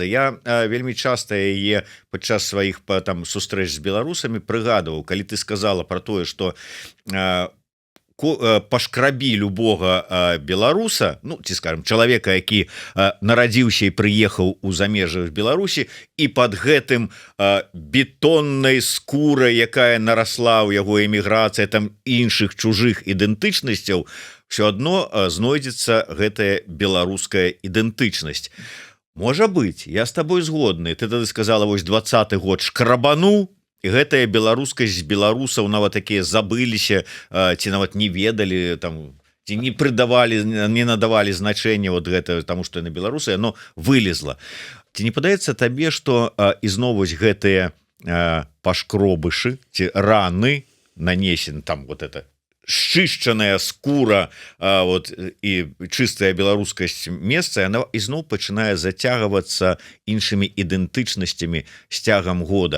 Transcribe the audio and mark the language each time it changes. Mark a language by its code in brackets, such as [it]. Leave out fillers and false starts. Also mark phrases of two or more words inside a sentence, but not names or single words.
[be] Я вельмі часта яе падчас сваіх там сустрэч з беларусамі прыгадываў, калі ты сказала про тое, что пашкрабі любога беларуса, ну ці скажем чалавека, які нарадзіўся і прыехаў у замежжах Беларусі, і под гэтым бетоннай скурай, якая нарасла ў яго эміграцыя там іншых чужых ідэнтычнасцяў, все адно знойдзецца гэтая беларуская ідэнтычнасць. Можа быть, я с тобой згодны. Ты тады сказала, вось 20-й год шкрабану, і гэтая беларускасць беларусаў нават такія забыліся, ці нават не ведалі там, ці не прыдавалі, не надавалі значэння вот гэта, таму што яны беларусы, яно вылезла. Ці не падаецца табе, што ізноў вось гэтыя пашкробышы ці раны нанесены там [ru] вот это [be] счышчаная скура вот, і чыстая беларускасць месца, яна ізноў пачынае зацягвацца іншымі ідэнтычнасцямі з цягам года.